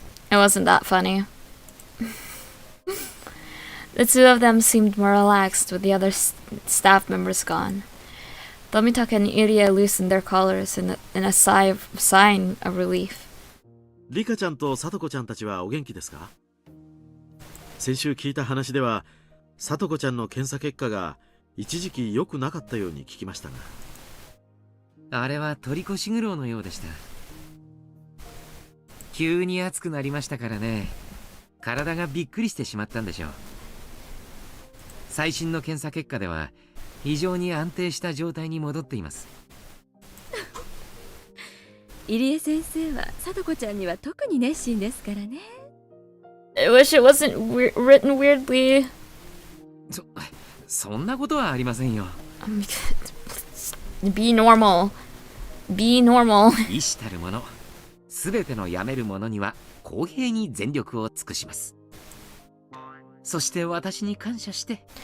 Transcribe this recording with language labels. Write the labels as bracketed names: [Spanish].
[English] It wasn't that funny. The two of them seemed more relaxed with the other staff members gone. Tomitaka and Irie loosened their collars in a sign of relief. [Japanese] リカちゃんとサトコちゃんたちはお元気ですか？先週聞いた話では、サトコちゃんの検査結果が一時期良くなかったように聞きましたが。あれは取り越し苦労のようでした。急に暑くなりましたからね。体がびっくりしてしまったんでしょう。最新の検査結果では非常に安定した状態に戻っています。入江先生はさとこちゃんには特に熱心ですからね。 [English] I wish it wasn't written weirdly. [Japanese] そんなことはありませんよ。 [English] Be normal. Be normal. [Japanese] 意志たるもの、すべてのやめるものには公平に全力を尽くします。そして私に感謝して。